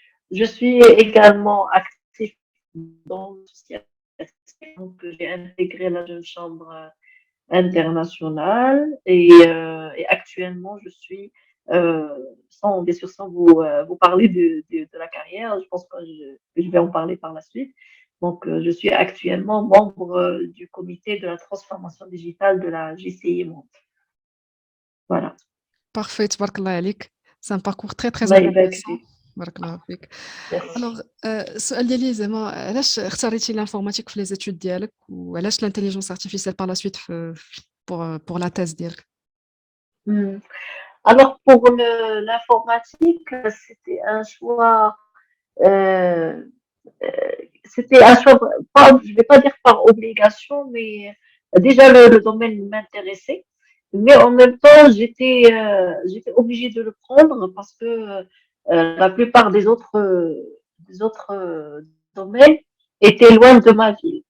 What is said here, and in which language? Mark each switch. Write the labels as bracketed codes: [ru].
[fr] Je suis également active dans l'association, donc j'ai intégré la Jeune Chambre internationale et actuellement, je suis, bien sûr, sans vous parler de la carrière, je pense que je vais en parler par la suite. Donc, je suis actuellement membre du comité de la transformation digitale de la GCI Monde. Voilà. Parfait, [ar] تبارك الله عليك. [fr] C'est un parcours très [ar] الله يبارك [fr] intéressant. [ar] فيك. بارك الله فيك. [fr] Merci. [ar] الوغ السؤال ديالي زعما علاش اختاريتي لانفورماتيك في لي زيتود ديالك وعلاش لانتيليجنس ارتيفيسيال بار لا سويت [fr] pour la thèse [ar] ديالك؟ [fr] Alors, pour l'informatique, c'était un choix, euh, c'était un choix, je vais pas dire par obligation, mais déjà le domaine m'intéressait. mais en même temps, j'étais obligée de le prendre parce que la plupart des autres domaines étaient loin de ma ville.